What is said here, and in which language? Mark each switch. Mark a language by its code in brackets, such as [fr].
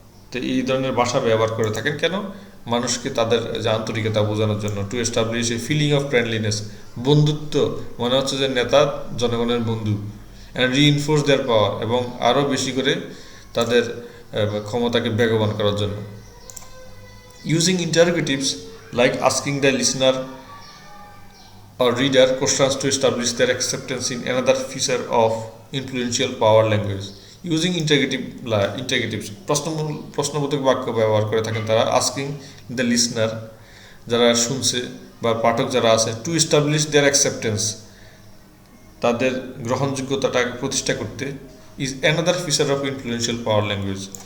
[bn] তো এই ধরনের ভাষা ব্যবহার করে থাকেন কেন? মানুষকে তাদের যে আন্তরিকতা বোঝানোর জন্য। [en] to establish a feeling of friendliness, [bn] বন্ধুত্ব, মনে হচ্ছে যে নেতা জনগণের বন্ধু। [en] and reinforce their power, [bn] এবং আরও বেশি করে তাদের ক্ষমতাকে বেগবান করার জন্য। [en] Using interrogatives like asking the listener or reader questions to establish their acceptance in another feature of influential power language. Using interrogatives, [bn] প্রশ্নবোধক বাক্য ব্যবহার করে থাকেন তারা। [en] asking the listener, [bn] যারা শুনছে বা পাঠক যারা আছে, [en] to establish their acceptance, [bn] তাদের গ্রহণযোগ্যতাটাকে প্রতিষ্ঠা করতে [en] Is another feature of influential power language.